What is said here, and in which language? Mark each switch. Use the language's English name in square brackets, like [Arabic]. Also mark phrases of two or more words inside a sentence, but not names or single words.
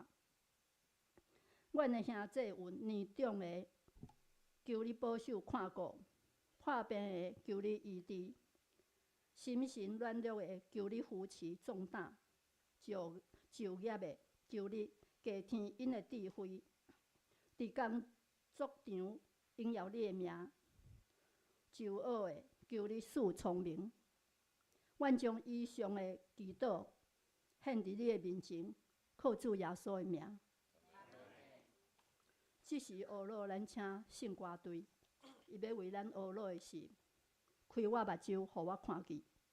[Min Nan Chinese] 阮的兄弟有年长的，求你保守看顾；破病的，求你医治；心神软弱的，求你扶持壮胆；就业的，求你加添因的智慧；伫工作场荣耀你的名；就学的，求你赐聪明。阮将以上的祈祷献伫你的面前，靠主耶稣的名。即时学老，咱请圣歌队，伊要为咱学老的事，开我目睭，互我看见。